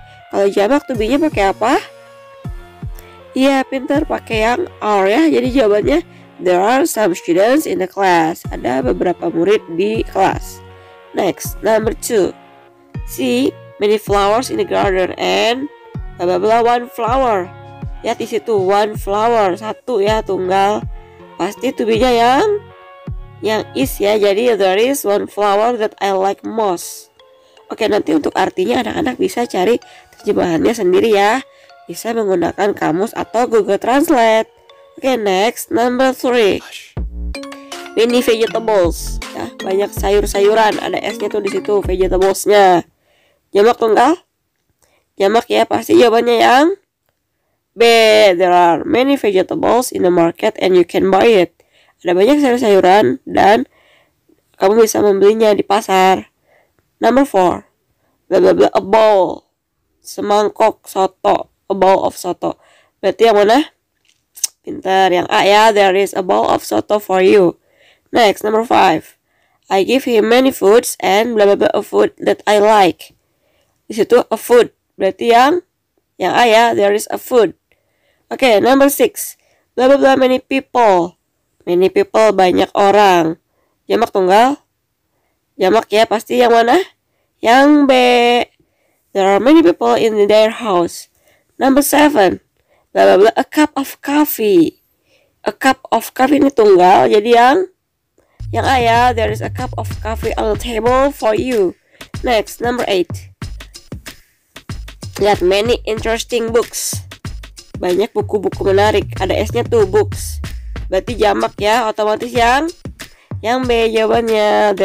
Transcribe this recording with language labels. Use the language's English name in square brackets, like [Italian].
[Indonesian] Kalau jamak to be-nya pakai apa? Iya, pintar, pakai yang are ya. Jadi jawabannya [English] There are some students in the class. [Indonesian] Ada beberapa murid di kelas. [English] Next, number 2. See many flowers in the garden and blah blah blah one flower. [Indonesian] Ya di situ [English] one flower, [Indonesian] satu ya, tunggal. Pasti to be-nya yang is ya. [English] Jadi there is one flower that I like most. [Indonesian] Oke, nanti untuk artinya anak-anak bisa cari terjemahannya sendiri ya. Bisa menggunakan kamus atau Google Translate. [English] Oke, next, number 3. Many vegetables. [Indonesian] Ya, banyak sayur-sayuran. Ada S-nya tuh di situ, vegetables-nya. Jamak tunggal? Jamak ya, pasti jawabannya yang B. [English] There are many vegetables in the market and you can buy it. [Indonesian] Ada banyak sayur-sayuran dan kamu bisa membelinya di pasar. [English] Number 4. Blah blah blah, a bowl. [Indonesian] Semangkok soto. [English] A bowl of soto. [Indonesian] Berarti yang mana? Pintar, yang A ya. [English] There is a bowl of soto for you. Next, number 5. I give him many foods and blah blah blah, a food that I like. [Indonesian] Di situ a food. Berarti yang A ya. [English] There is a food. Oke, number 6. Blah blah blah, many people. Many people, [Indonesian] banyak orang. Jamak tunggal? Jamak ya, pasti yang mana? Yang B. [English] There are many people in their house. Number 7. Blah blah blah, a cup of coffee. A cup of coffee [Indonesian] ini tunggal, jadi yang A ya. [English] There is a cup of coffee on the table for you. Next, number 8. [Indonesian] Lihat, [English] many interesting books. [Indonesian] Banyak buku-buku menarik. Ada S-nya tuh, books. Berarti jamak ya, otomatis yang B jawabannya.